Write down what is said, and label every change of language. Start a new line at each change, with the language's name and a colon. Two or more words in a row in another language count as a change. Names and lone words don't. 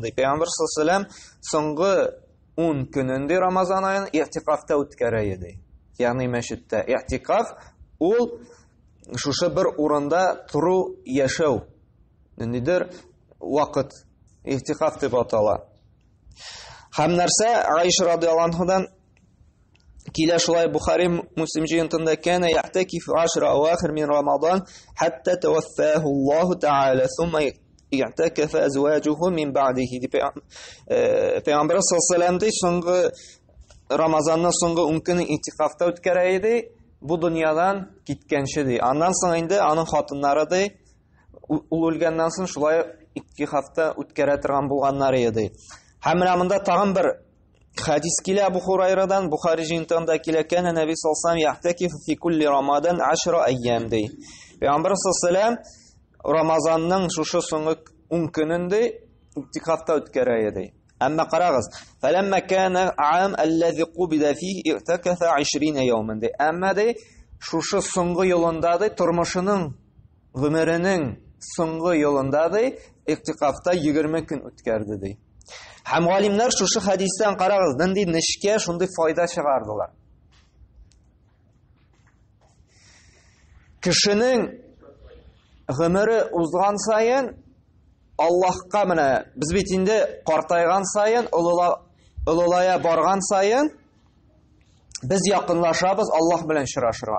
Tatar: Пәйгамбер саллаллаһу соңгы 10 көнендә Рамазан аен и'тикафта үткәрә иде. Ягъни мәчеттә и'тикаф ул шушы бер урында туру яшәү. Ниндидер вакыт и'тикаф дип атала. Һәм нәрсә Айша радhiyallahu anhaдан килә шулай Бухари Муслим җыентында
Arabic: كان يعتكف العشر الأواخر من رمضان حتى توفاه الله تعالى ثم اعتكف أزواجه من بعده.
Tatar: Пәйгамбер
Arabic: صلى الله عليه
Tatar: соңгы Рамазанның соңгы 10 көнне и'тикафта үткәрә иде, бу дөньядан киткәнче ди. Аннан соң инде аның хатыннары ди, ул үлгәннән соң шулай и'тикафта үткәрә торган булганнар иде. Һәм монда тагын бер хадис килә Абу Хурайрадан, Бухари җыентында килә,
Arabic: كان النبي صلى الله عليه يعتكف في كل رمضان 10 أيام ди.
Tatar: Пәйгамбер саллаллаһу Рамазанның шушы соңгы 10 көнендә и'тикафта үткәрә иде. Әмма карагыз,
Arabic: فلما كان العام الذي قبض فيه اعتكف 20 يوما ди.
Tatar: Әмма ди шушы соңгы елында ди, тормышының, гомеренең соңгы елында ди и'тикафта 20 көн үткәрде ди. Һәм галимнәр шушы хадистан карагыз, нинди нишкә шундый файда чыгардылар. Кешенең гомере узган сайын Аллаһка менә без бит инде картайган сайын, олылая барган сайын без якынлашабыз Аллаһ белән очрашырга.